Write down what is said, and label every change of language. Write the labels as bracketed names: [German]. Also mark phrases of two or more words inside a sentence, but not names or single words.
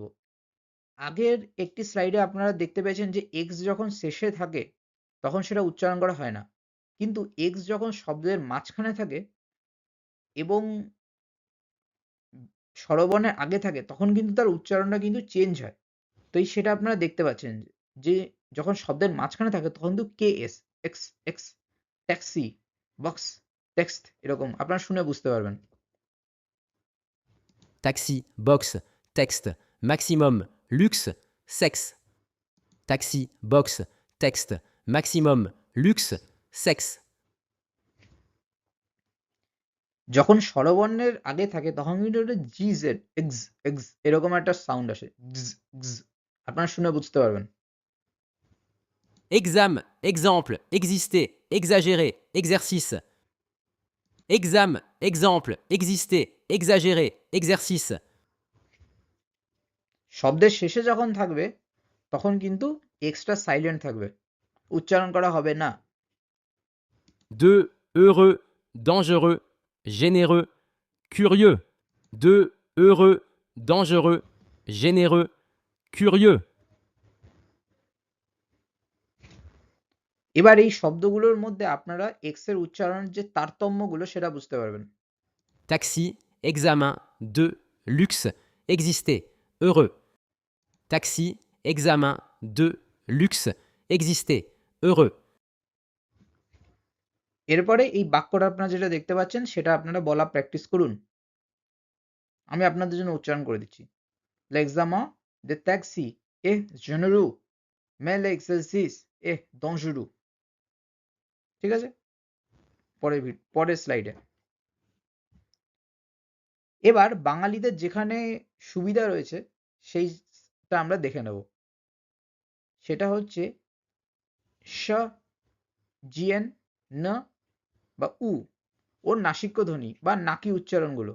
[Bangla] আগের একটি স্লাইডে আপনারা দেখতে পেয়েছেন যে এক্স যখন শেষে থাকে তখন সেটা উচ্চারণ করা হয় না, কিন্তু এক্স যখন শব্দের মাঝখানে থাকে এবং স্বরবর্ণের আগে থাকে তখন কিন্তু তার উচ্চারণটা কিন্তু চেঞ্জ হয়। তো সেটা আপনারা দেখতে পাচ্ছেন যে যখন শব্দের মাঝখানে থাকে তখন কিন্তু কে এস, এক্স এক্স, ট্যাক্সি, বক্স, টেক্সট এরকম আপনারা শুনে বুঝতে পারবেন। [French] Taxi, box, texte, maximum, luxe, sexe. Taxi, box, texte, maximum, luxe, sexe. [Bangla] যখন স্বরবর্ণের আগে থাকে তখন কিন্তু একটা জি জেড এক্স এক্স এরকম একটা সাউন্ড আসে, গজ, গজ। আপনারা শুনে বুঝতে পারবেন। [French] Examen, exemple, exister, exagérer, exercice. Examen, exemple, exister, exagérer, exercice. [Bangla] শব্দের শেষে যখন থাকবে তখন কিন্তু [English] extra silent [Bangla] থাকবে, উচ্চারণ করা হবে না। [French] 2. Heureux, dangereux, généreux, curieux. 2. Heureux, dangereux, généreux, curieux. [Bangla] এবার এই শব্দগুলোর মধ্যে আপনারা এক্স এর উচ্চারণের যে তারতম্যগুলো সেটা বুঝতে পারবেন। [French] Taxi, examen, 2. Luxe, exister, heureux. Taxi, examen, 2. Luxe, exister, heureux. [Bangla] এরপরে এই বাক্যটা আপনারা যেটা দেখতে পাচ্ছেন সেটা আপনারা বলা প্র্যাকটিস করুন। আমি আপনাদের জন্য উচ্চারণ করে দিচ্ছি। [French] L'examen de taxi est généreux, mais l'exercice est dangereux। [Bangla] ঠিক আছে? পরের স্লাইডে। এবার বাঙালিদের যেখানে সুবিধা রয়েছে সেইটা আমরা দেখে নেব। সেটা হচ্ছে স, জিএন, ন বা উ ওর নাসিক্য ধ্বনি বা নাকি উচ্চারণগুলো।